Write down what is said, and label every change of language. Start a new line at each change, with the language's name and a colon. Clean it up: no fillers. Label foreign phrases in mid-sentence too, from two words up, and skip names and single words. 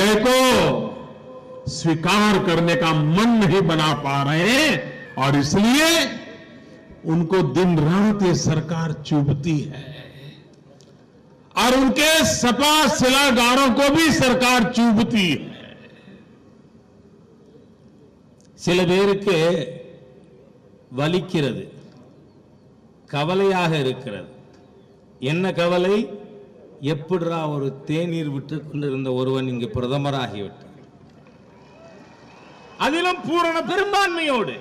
Hindi: अपने पराजय को स्वीकार करने का मन नहीं बना पा रहे हैं और इसलिए उनको दिन रात ये सरकार चुभती है और उनके सपा शिलागारों को भी सरकार चुभती है।
Tamil: சில பேருக்கு வலிக்கிறது, கவலையாக இருக்கிறது. என்ன கவலை? எப்படிரா ஒரு தேநீர் விட்டு கொண்டிருந்த ஒருவன் இங்கு பிரதமராகிவிட்டார், அதிலும் பூரண பெரும்பான்மையோடு.